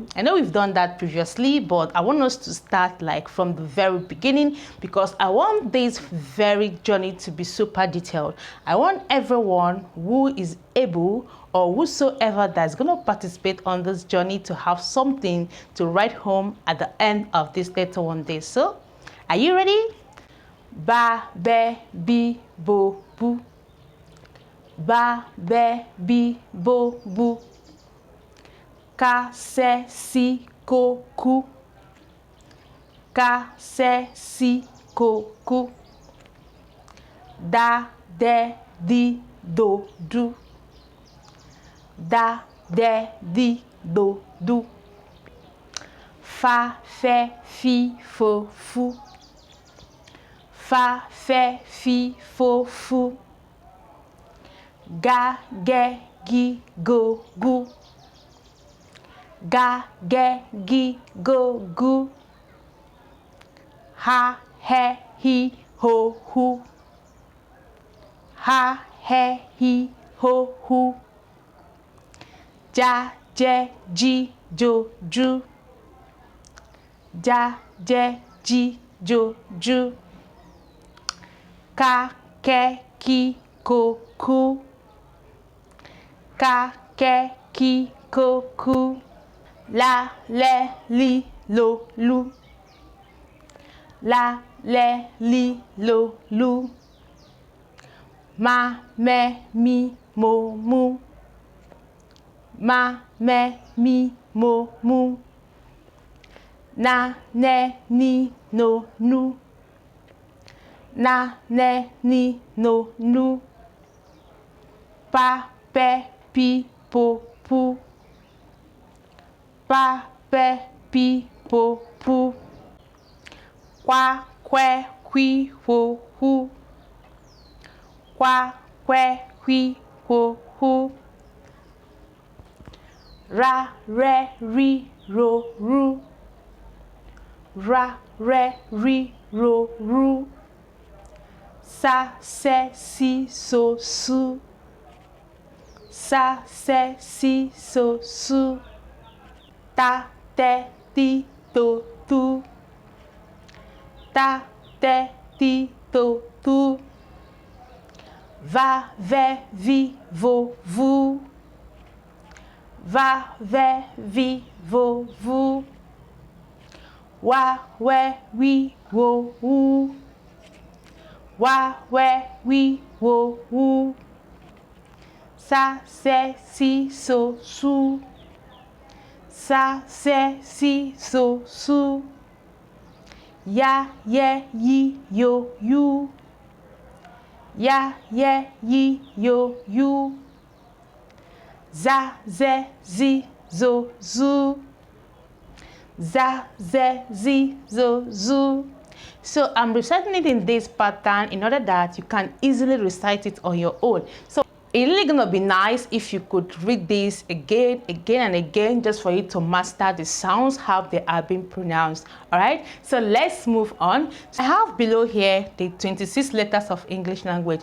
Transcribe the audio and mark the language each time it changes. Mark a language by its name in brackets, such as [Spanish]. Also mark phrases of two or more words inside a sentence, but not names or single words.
[English] I know we've done that previously, but I want us to start like from the very beginning because I want this very journey to be super detailed. I want everyone who is able or whosoever that's going to participate on this journey to have something to write home at the end of this 31 days. So, are you ready? Ba, be, bi, bo, boo. Ba, be, bi, bo, boo. Ka, se, si, ko, ku. Ka, se, si, ko, ku. Da, de, di, do, do. Da, de, di, do, do. Fa, fe, fi, fo, fu. Fa, fe, fi, fo, fu. Ga, ge, gi, go, gu. Ga, ge, gi, go, gu. Ha, he, hi, ho, hu. Ha, he, hi, ho, hu. Ja, je, ji, jo, ju. Ja, je, ji, jo, ju. Ka, ke, ki, ko, ku. Ka, ke, ki, ko, ku. La, le, li, lo, lu. La, le, li, lo, lu. Ma, me, mi, mo, mu. Ma, me, mi, mo, mu. Na, ne, ni, no, nu. Na, ne, ni, no, nu. Pa, pe, pi, po, pu. Pa, pe, pi, po, pu. Kwa, kwe, kwi, wo, hu. Kwa, kwe, kwi, wo, hu. Ra, re, ri, ro, ru. Ra, re, ri, ro, ru. Sa, se, si, so, su. Sa, se, si, so, su. Ta, te, ti, to, tu. Ta, te, ti, to, tu. Va, ve, vi, vo, vu. Va, ve, vi, vo, vu. Wa, we, wi, wo, wu. Wa, we, wi, wo, wu. Sa, se, si, so, su. Sa, se, si, so, su. Ya, ye, yi, yo, yu. Ya, ye, yi, yo, yu. Za, ze, zi, zo, zu. Za, ze, zi, zo, zu. So I'm reciting it in this pattern in order that you can easily recite it on your own. So it's really gonna be nice if you could read this again and again just for you to master the sounds, how they are being pronounced. All right, so let's move on. So I have below here the 26 letters of English language.